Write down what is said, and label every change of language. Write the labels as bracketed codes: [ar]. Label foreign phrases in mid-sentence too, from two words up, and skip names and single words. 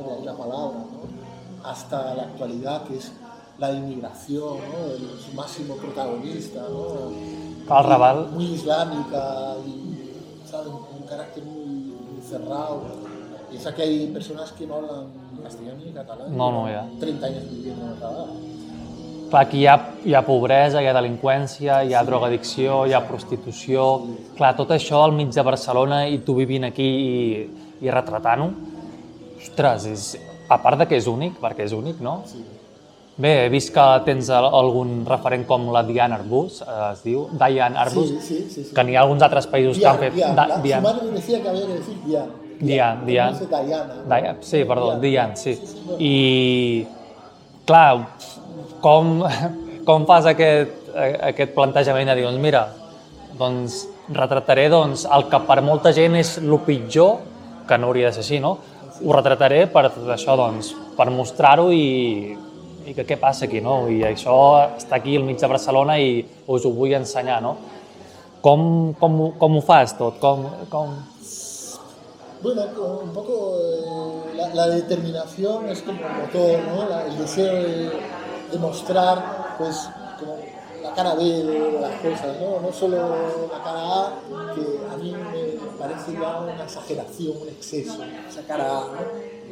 [es] De ahí la palabra, ¿no? Hasta la actualidad, que es la inmigración, ¿no? Su máximo protagonista, ¿no? El Raval... Muy islámica y, ¿sabes? Un carácter muy cerrado. Piensa que hay personas que no hablan ni castellano ni catalán. [ca] No, ja. 30 anys vivint en el Raval. Clar, aquí hi ha pobresa, hi ha delinqüència, hi ha drogadicció, hi ha prostitució... Clar, tot això al mig de Barcelona i tu vivint aquí i retratant-ho, ostres, a part de que és únic, perquè és únic, no? Sí. Bé, he vist que tens algun referent com la Diane Arbus, es diu, Diane Arbus, sí. que n'hi ha alguns altres països que han fet... [es] Su madre me decía que había que decir Diane. [ca] Diane. Sí, perdó, Diane, sí. I, clar, com fas aquest plantejament de dir, doncs mira, doncs retrataré el que per molta gent és el pitjor, que no hauria de ser així, no? Ho retrataré per això, doncs, per mostrar-ho i que què passa aquí, no? I això està aquí al mig de Barcelona i us ho vull ensenyar, no? Com ho fas tot? [es] Bueno, un poco la determinación es como el motor, ¿no? El deseo de mostrar, pues, como la cara B de las cosas, ¿no? No solo la cara A, que a mí me parece ya una exageración, un exceso, esa cara A, ¿no?